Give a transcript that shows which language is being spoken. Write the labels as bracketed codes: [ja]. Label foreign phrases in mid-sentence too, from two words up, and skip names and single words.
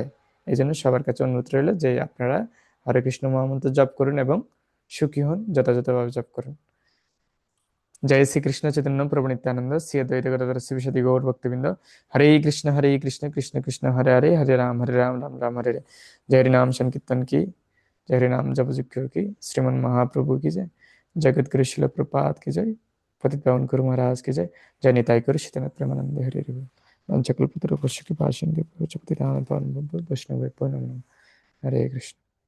[bn] এই জন্য সবার কাছে অনুরোধ রইল যে আপনারা হরে কৃষ্ণ মহামন্ত্র জপ করুন এবং সুখী হন, যথাযথভাবে জপ করুন। জয় শ্রীকৃষ্ণ চৈতন্য প্রভু নিত্যানন্দ, শ্রী অদ্বৈত গদাধর শিবসাদি গৌর ভক্তবৃন্দ। [sa] হরে কৃষ্ণ কৃষ্ণ কৃষ্ণ হরে হরে, হরে রাম রাম রাম হরে হরে। [hi] जय हरि नाम संकीर्तन की, जय हरि नाम जप जिक्र की, श्रीमन महाप्रभु की जय, जगत गुरु शिल प्रपात की जय, पतित पावन गुरु महाराज की जय। [sa] जय निताई गुरु श्रीनाथ प्रेमानंद हरि हरि बोल। वंशकल्पतरु पश्य कृपा सिंधु प्रचपति दान पावन वैष्णव हरे कृष्ण।